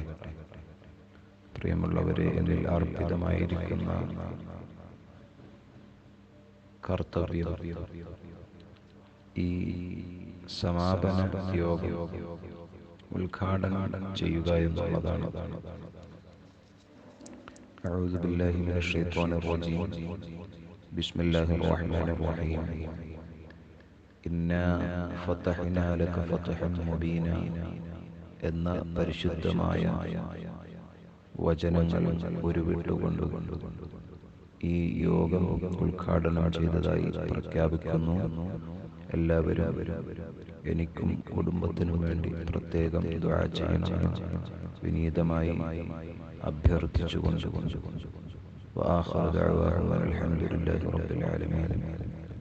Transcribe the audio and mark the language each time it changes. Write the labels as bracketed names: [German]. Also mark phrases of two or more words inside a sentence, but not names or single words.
[Malayalam] പ്രിയമുള്ളവരെ, എന്നിൽ അർപ്പിതമായിരിക്കുന്ന കർത്തവ്യം ഈ സമാപന യോഗം ഉദ്ഘാടനം ചെയ്യുക എന്നുള്ളതാണ്. [Arabic] أعوذ بالله من الشيطان الرجيم. بسم الله الرحمن الرحيم. إنا فتحنا لك فتحا مبينا [Malayalam] എന്ന പരിശുദ്ധമായ വചനങ്ങൾ ഉരുവിട്ടുകൊണ്ട് ഈ യോഗം ഉദ്ഘാടനം ചെയ്തതായി പ്രഖ്യാപിക്കുന്നു. എല്ലാവരും എനിക്കും കുടുംബത്തിനും വേണ്ടി പ്രത്യേകം ദുആ ചെയ്യണമെന്ന് വിനീതമായി അഭ്യർത്ഥിച്ചുകൊണ്ട് [Arabic] وآخر دعوانا الحمد لله رب العالمين.